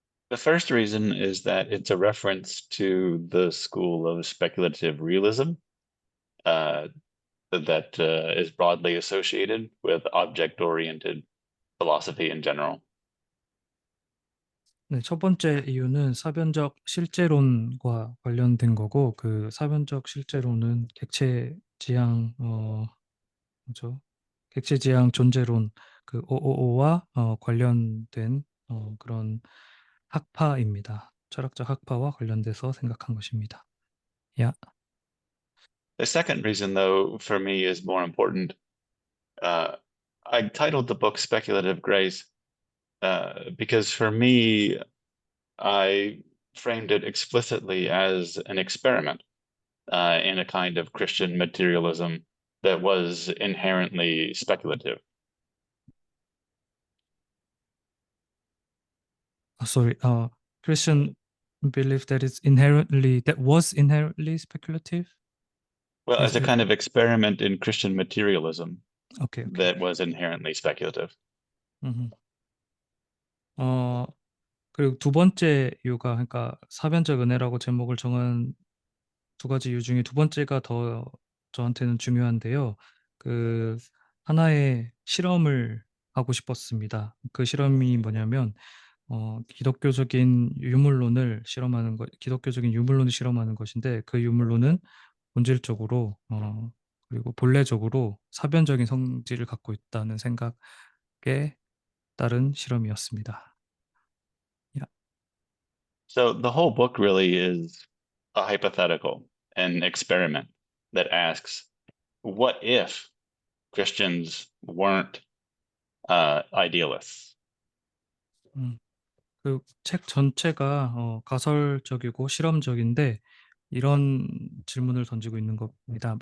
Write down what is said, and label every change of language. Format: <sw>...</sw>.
<en>The first reason is that it's a reference to the school of speculative realism uh, that is broadly associated with object-oriented philosophy in general.</en> <ko>네, 첫 번째 이유는 사변적 실제론과 관련된 거고, 그 사변적 실제론은 객체지향 뭐죠? 객체지향 존재론, 그 OOO와 관련된 그런 학파입니다. 철학적 학파와 관련돼서 생각한 것입니다. 야,</ko> <en>The second reason, though, for me is more important. Uh, I titled the book Speculative Grace because for me, I framed it explicitly as an experiment in a kind of Christian materialism that was inherently speculative. sorry. Christian belief that was inherently speculative. Well, as Is a it? kind of experiment in Christian materialism Okay, okay. that was inherently speculative. 음.</en> <ko>어, 그리고 두 번째 이유가, 그러니까 사변적 은혜라고 제목을 정한 두 가지 이유 중에 두 번째가 더 저한테는 중요한데요. 그 하나의 실험을 하고 싶었습니다. 그 실험이 뭐냐면 기독교적인 유물론을 실험하는 것인데, 그 유물론은 본질적으로 그리고 본래적으로 사변적인 성질을 갖고 있다는 생각에 따른 실험이었습니다. 야,</ko> <en>So the whole book really is a hypothetical, an experiment that asks, what if Christians weren't idealists? 음.</en> <ko>그 책 전체가 가설적이고 실험적인데, 이런 질문을 던지고 있는 겁니다.</ko>